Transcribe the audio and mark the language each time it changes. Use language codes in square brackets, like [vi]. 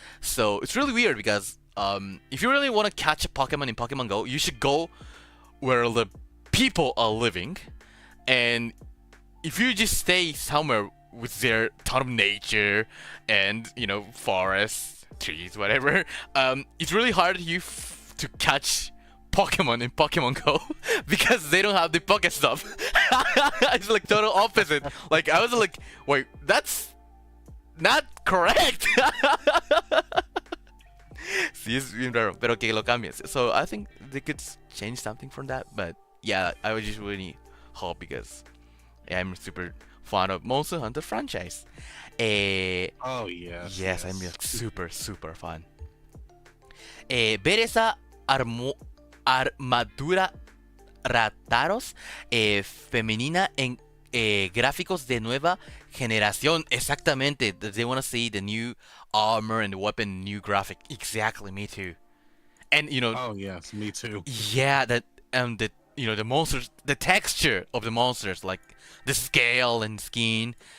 [en] So it's really weird because if you really want to catch a Pokemon in Pokemon Go, you should go where the people are living, and if you just stay somewhere with their ton of nature and forests, trees, whatever, it's really hard to catch Pokemon in Pokemon Go because they don't have the Pokestop. It's like total opposite. Like I was like, wait, that's not correct. [es] Sí, es bien raro, pero que lo cambies. [en] So I think they could change something from that, but yeah, I would just really hope because I'm super fan of Monster Hunter franchise. Oh yes. Yes, I'm like super fan. [es] Ver esa armadura rataros femenina en gráficos de nueva generación. Exactamente. [en] They want to see the new armor and the weapon, new graphic. Exactly, me too. And Oh yes, me too. Yeah, that the monsters, the texture of the monsters, like the scale and skin.